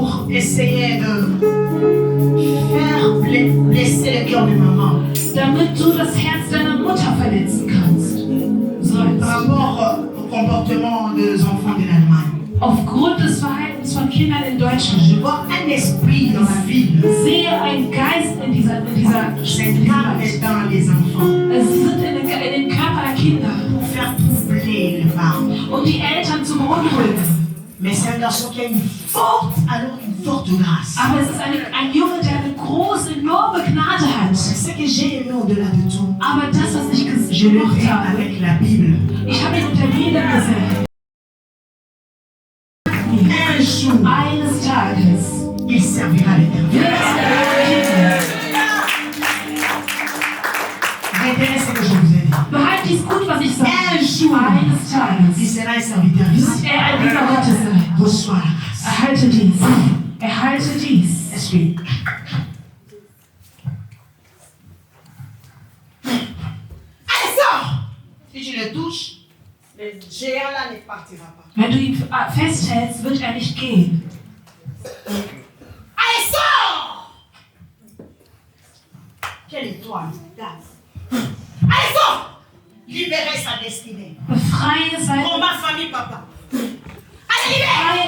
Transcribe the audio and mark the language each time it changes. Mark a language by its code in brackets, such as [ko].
[fr] essayait de faire blesser le cœur de maman. [de] damit du das Herz deiner Mutter verletzen kannst. [fr] Par rapport au comportement des enfants de l'Allemagne. [de] Aufgrund des Verhaltens von Kindern in Deutschland [fr] vois un esprit dans la ville. [de] sehe einen Geist in dieser [fr] S'incarne dans les enfants [de] Es sind in den Körper der Kinder, [fr] pour faire troubler les parents. [de] um die Eltern zu beunruhigen. [fr] Mais c'est un garçon qui a une forte grâce. [de] Aber es ist ein Junge, der eine große, enorme Gnade hat. [fr] Ce que j'ai aimé au-delà de tout, [de] Aber das, was ich [fr] je le [de] gemacht [fr] fais [de] habe, [fr] avec la Bible. [de] ich habe ihn mit der Bibel gesehen. [fr] Un jour, [de] Eines Tages [fr] il servira l'Éternel. [de] wird er [fr] Retenez ce que je vous ai dit. [de] Behalt dies gut, was ich sage. [fr] Un jour, [de] Eines [fr] il [de] Tages [fr] sera un serviteur [de] wird [fr] ici. [de] er ein Diener Gottes sein. [fr] Reçois la grâce. [de] Erhalte dies. Erhalte dies. [fr] Esprit. Allez, sors! Si tu le touches, le géant là ne partira pas. Wenn du ihn festhältst, wird er nicht gehen. Allez, sors! Quelle étoile, regarde. Allez, sors! Libérez sa destinée. [de] Befreie seine [fr] Pour ma famille, papa. Allez, libère!